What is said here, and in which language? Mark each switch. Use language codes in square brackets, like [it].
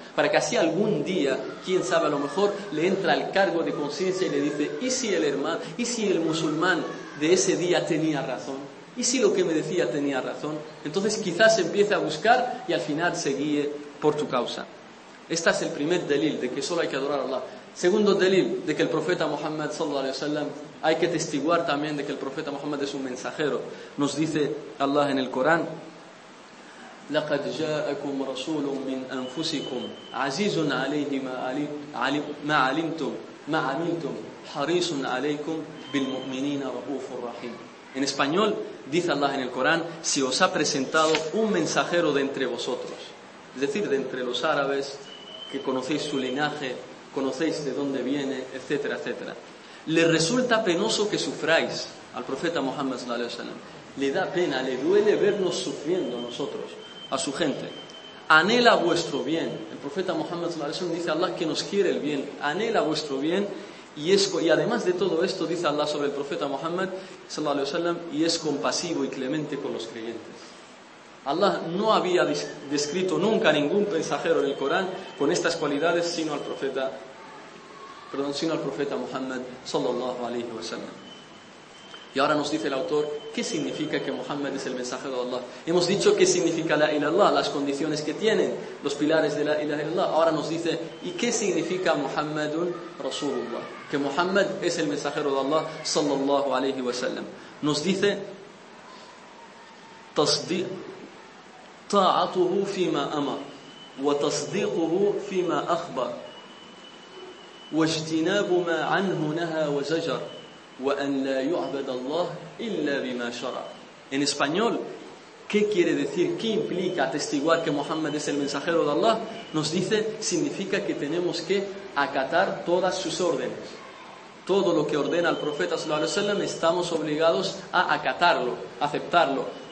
[es] Para que así algún día, quién sabe, a lo mejor le entra el cargo de conciencia y le dice, ¿y si el hermano, y si el musulmán de ese día tenía razón? ¿Y si lo que me decía tenía razón? Entonces quizás empiece a buscar y al final se guíe por tu causa. Este es el primer delil de que solo hay que adorar a Allah. Segundo delil, de que el profeta Muhammad sallallahu alayhi wa sallam, hay que testiguar también de que el profeta Muhammad es un mensajero. [ar] Nos dice Allah en el Corán, لَقَدْ جَاءَكُمْ رَسُولٌ مِّنْ أَنفُسِكُمْ عَزِيزٌ عَلَيْهِ مَا عَمِلْتُمْ حَرِيصٌ عَلَيْكُمْ بِالْمُؤْمِنِينَ رَؤُوفٌ رَحِيمٌ. [es] En español, dice Allah en el Corán, si os ha presentado un mensajero de entre vosotros, es decir, de entre los árabes, que conocéis su linaje, conocéis de dónde viene, etcétera, etcétera. Le resulta penoso que sufráis al profeta Muhammad sallallahu alaihi wasallam. Le da pena, le duele vernos sufriendo a nosotros, a su gente. Anhela vuestro bien. El profeta Muhammad sallallahu alaihi wasallam dice a Allah que nos quiere el bien. Anhela vuestro bien. Y además de todo esto, dice Allah sobre el profeta Muhammad sallallahu alaihi wasallam, y es compasivo y clemente con los creyentes. Allah no había descrito nunca ningún mensajero en el Corán con estas cualidades sino al profeta Muhammad sallallahu alayhi wa sallam. Y ahora nos dice el autor, ¿qué significa que Muhammad es el mensajero de Allah? Hemos dicho qué significa la ilaha illallah, las condiciones que tienen, los pilares de la ilaha illallah. Ahora nos dice, ¿y qué significa Muhammadun Rasulullah? Que Muhammad es el mensajero de Allah sallallahu alayhi wa sallam. [ar] Nos dice, طاعته فيما أمر وتصديقه فيما أخبر واجتناب ما عنه نهى وزجر وأن لا يعبد الله إلا بما شرع. [es] En español, ¿qué quiere decir? ¿Qué implica atestiguar que Muhammad es el mensajero de Allah? Nos dice, significa que tenemos que acatar todas sus órdenes. Todo lo que ordena el profeta sallallahu alaihi wasallam, estamos obligados a acatarlo, aceptarlo.